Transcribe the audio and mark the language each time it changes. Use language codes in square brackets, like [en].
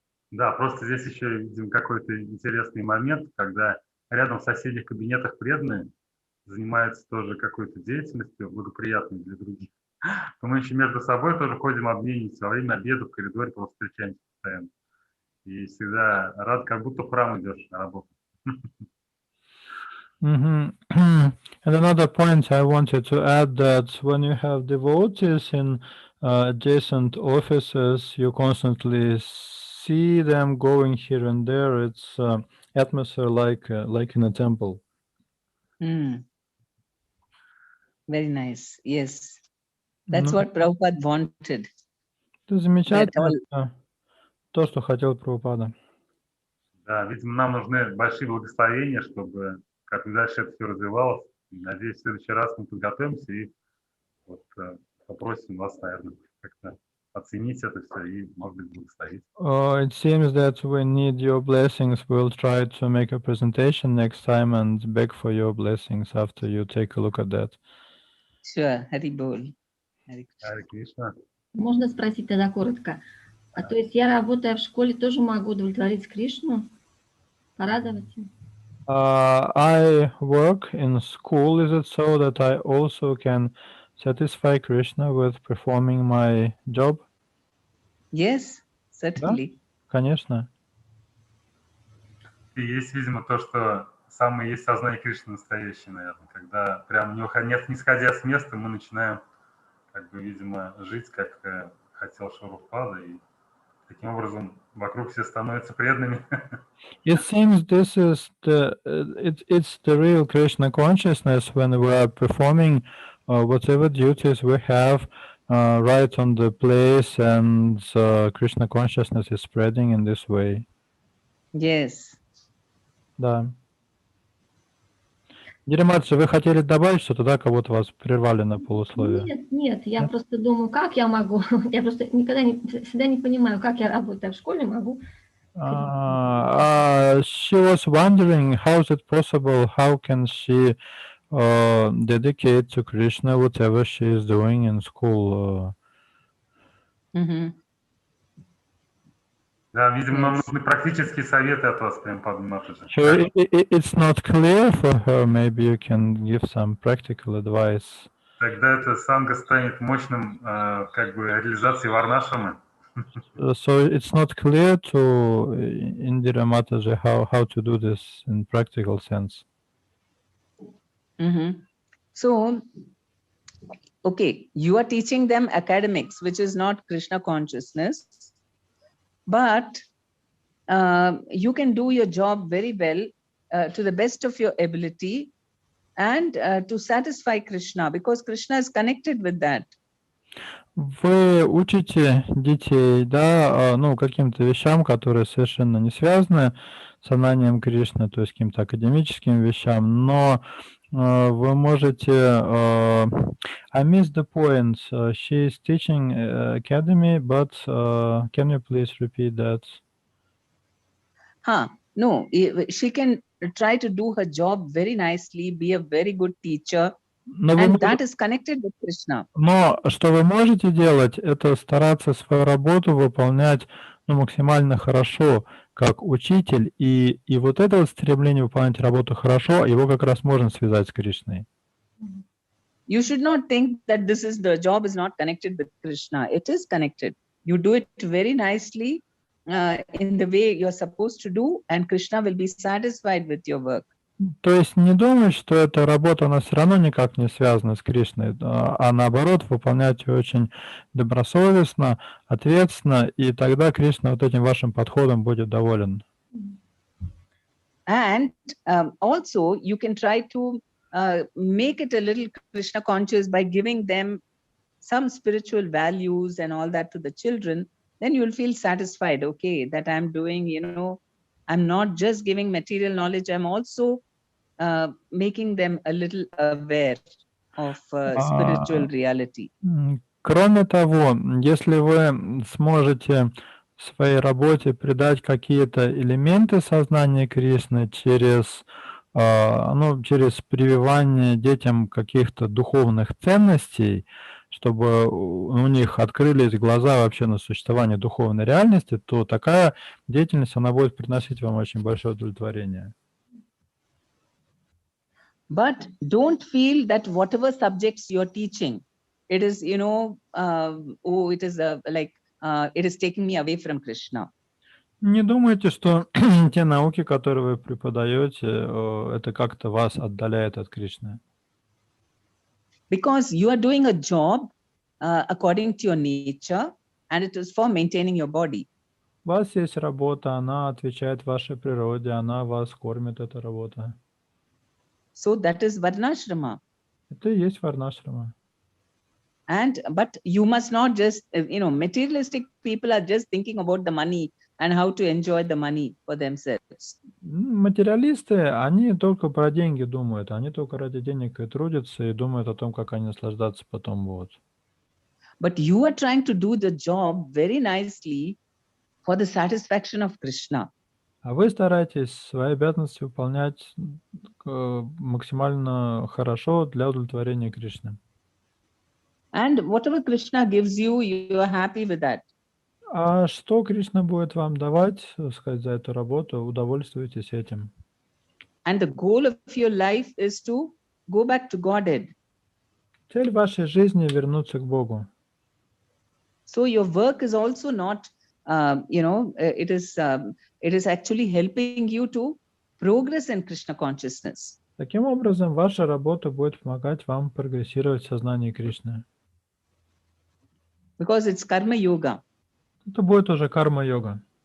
[ru] Да, просто здесь еще видим какой-то интересный момент, когда рядом в соседних кабинетах преданные занимаются тоже какой-то деятельностью благоприятной для других, то мы еще между собой тоже ходим, обмениваемся, во время обеда в коридоре просто встречаемся постоянно. И всегда рад, как будто в храм идешь на работу. [en] And another point I wanted to add that when you have devotees in adjacent offices, you constantly see them going here and there. It's atmosphere like in a temple. Very nice. Yes, that's what Prabhupada wanted. [ru] Это замечательно, то, что хотел Прабхупада. Да, видимо, нам нужны большие благословения, чтобы как дальше это все развивалось. Надеюсь, в следующий раз мы подготовимся и вот, попросим вас, наверное, как-то оценить это все и, может быть, благословить. [en] It seems that we need your blessings. We'll try to make a presentation next time and beg for your blessings after you take a look at that. Sure, Hari Bol. [ru] Харе Кришна. Можно спросить тогда коротко? А то есть я, работая в школе, тоже могу удовлетворить Кришну? Порадовать? [en] I work in school. Is it so that I also can satisfy Krishna with performing my job? Yes, certainly. [ru] Да? Конечно. И есть, видимо, то, что самое есть сознание Кришны настоящее, наверное, когда прям не сходя с места, мы начинаем, как бы, видимо, жить, как хотел Шурупада, и таким образом вокруг все становятся преданными. [en] It seems this is it's the real Krishna consciousness when we are performing whatever duties we have right on the place, and Krishna consciousness is spreading in this way. Yes. [ru] Да. Дириматша, вы хотели добавить что-то, да? Кого-то вас прервали на полусловие. Нет, я просто думаю, как я могу. Я просто всегда не понимаю, как я, работая в школе, могу. [en] She was wondering how is it possible, how can she dedicate to Krishna whatever she is doing in school. [ru] Да, видимо, нам нужны практические советы от вас, Према Падмини. [en] So it's not clear for her. Maybe you can give some practical advice. [ru] Тогда эта санга станет мощным, как бы, реализацией варнашрамы. [en] So it's not clear to Indira Mataji how to do this in practical sense. So, okay, you are teaching them academics, which is not Krishna consciousness, but you can do your job very well to the best of your ability and to satisfy Krishna, because Krishna is connected with that. [ru] Вы учите детей, да, ну, каким-то вещам, которые совершенно не связаны с сознанием Кришны, то есть каким-то академическим вещам, но вы можете... [en] I missed the point. She is teaching academy, but can you please repeat that? No, she can try to do her job very nicely, be a very good teacher, and that is connected with Krishna. [ru] Но что вы можете делать, это стараться свою работу выполнять максимально хорошо, как учитель, и вот это вот стремление выполнять работу хорошо, его как раз можно связать с Кришной. [en] You should not think that the job is not connected with Krishna. It is connected. You do it very nicely in the way you're supposed to do, and Krishna will be satisfied with your work. [ru] То есть не думать, что эта работа, она все равно никак не связана с Кришной, а наоборот, выполнять ее очень добросовестно, ответственно, и тогда Кришна вот этим вашим подходом будет доволен. [en] And also, you can try to make it a little Krishna conscious by giving them some spiritual values and all that to the children. Then you'll feel satisfied, okay, that I'm doing, I'm not just giving material knowledge, I'm also making them a little aware of spiritual reality. [ru] Кроме того, если вы сможете в своей работе придать какие-то элементы сознания Кришны через, через прививание детям каких-то духовных ценностей, чтобы у них открылись глаза вообще на существование духовной реальности, то такая деятельность, она будет приносить вам очень большое удовлетворение. [en] But don't feel that whatever subjects you're teaching, it is, it is it is taking me away from Krishna. [ru] Не думайте, что те науки, которые вы преподаете, это как-то вас отдаляет от Кришны. [en] Because you are doing a job according to your nature, and it is for maintaining your body. [ru] У вас есть работа, она отвечает вашей природе, она вас кормит, эта работа. [en] So that is Varnashrama. [ru] Это и есть варнашрама. [en] But you must not just, materialistic people are just thinking about the money and how to enjoy the money for themselves. [ru] Материалисты, они только про деньги думают, они только ради денег и трудятся, и думают о том, как они наслаждаться потом будут. [en] But you are trying to do the job very nicely for the satisfaction of Krishna. [ru] А вы стараетесь свои обязанности выполнять максимально хорошо для удовлетворения Кришны. [en] And whatever Krishna gives you, you are happy with that. [ru] А что Кришна будет вам давать, сказать, за эту работу, удовольствуйтесь этим. [en] And the goal of your life is to go back to Godhead. [ru] Цель вашей жизни — вернуться к Богу. [en] So your work is also not, it is actually helping you to progress in Krishna consciousness. [ru] Таким образом, ваша работа будет помогать вам прогрессировать в сознании Кришны. [en] Because it's karma yoga. [ru] Это будет уже карма-йога.